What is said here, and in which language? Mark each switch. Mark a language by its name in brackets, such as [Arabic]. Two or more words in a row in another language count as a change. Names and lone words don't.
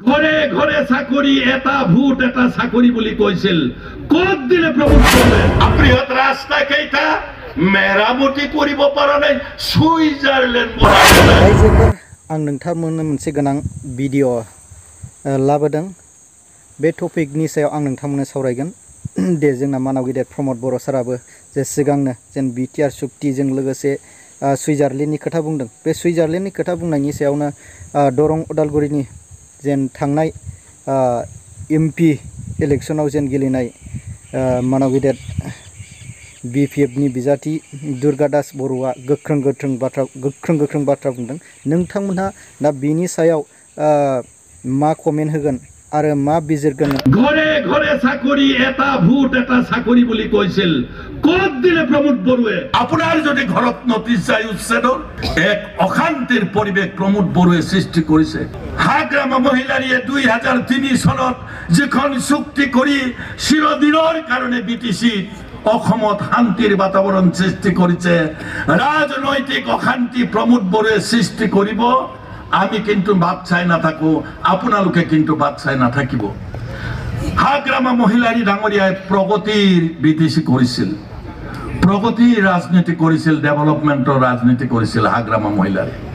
[Assamese] ঘরে ঘরে চাকরি এটা ভোট এটা চাকরি বুলি কৈছিল কত দিলে প্রমোদ করবে বৃহৎ রাস্তা কেইটা মেরামতি করিব পারা নাই সুইজারল্যান্ড [Bodo] रायजोफोर आं नोंथांमोननो मोनसे गोनां भिडिअ लाबोदों बे टपिकनि सायाव आं नोंथांमोननो सावरायगोन दे जोंना मानाव गेदेर प्रमोद बर' साराबो जे सिगांनो जेन बिटिआर सुक्तिजों लोगोसे सुइजारलेण्डनि खोथा बुंदों बे सुइजारलेण्डनि खोथा बुंनायनि सायावनो दरं उदालगुरिनि जेन थांनाय एमपि इलेक्शनाव जेन गेलेनाय मानाव गेदेर बिपिएफनि बिजाथि दुर्गा दास बर'आ गोख्रों गोख्रों बाथ्रा बुंदों नोंथांमोनहा दा बिनि सायाव मा कमेन्ट होगोन आरो मा बिजिरगोन [Assamese] ঘরে ঘরে চাকরি এটা ভোট এটা চাকরি বুলি কৈছিল কত দিলে প্রমোদ বড়ুৱে আপোনাৰ যদি ঘৰত নটিছ যায় উচ্ছেদৰ এক অশান্তিৰ পৰিৱেশ প্ৰমোদ বড়ুৱে সৃষ্টি কৰিছে হাগ্ৰামা মহিলাৰীয়ে 2003 চনত যিখন চুক্তি কৰি চিৰদিনৰ কাৰণে বিটিসি অসমত শান্তিৰ বাতাবৰণ সৃষ্টি কৰিছে ৰাজনৈতিক অশান্তি প্ৰমোদ বড়ুৱে সৃষ্টি কৰিব আমি কিন্তু বাদ চাই নাথাকো আপোনালোকে কিন্তু বাদ চাই নাথাকিব হাগ্ৰামা মহিলাৰী ডাঙৰীয়াই প্ৰগতিৰ বিটিসি কৰিছিল প্ৰগতিৰ ৰাজনীতি কৰিছিল ডেভেলপমেন্টৰ ৰাজনীতি কৰিছিল হাগ্ৰামা মহিলাৰী